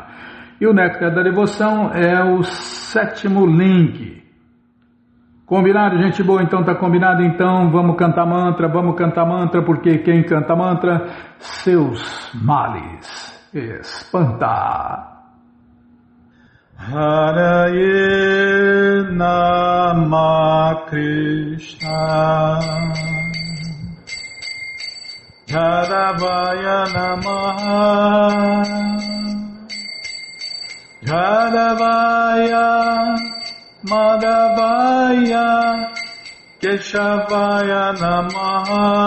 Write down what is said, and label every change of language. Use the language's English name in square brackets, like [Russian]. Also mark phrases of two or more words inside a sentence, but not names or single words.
[Portuguese] E o Néctar da Devoção é o 7º link. Combinado, gente boa? Então tá combinado? Então vamos cantar mantra, porque quem canta mantra, seus males espanta. [Sanskrit] हरये नमः कृष्ण यादवाय नमः यादवाय माधवाय केशवाय नमः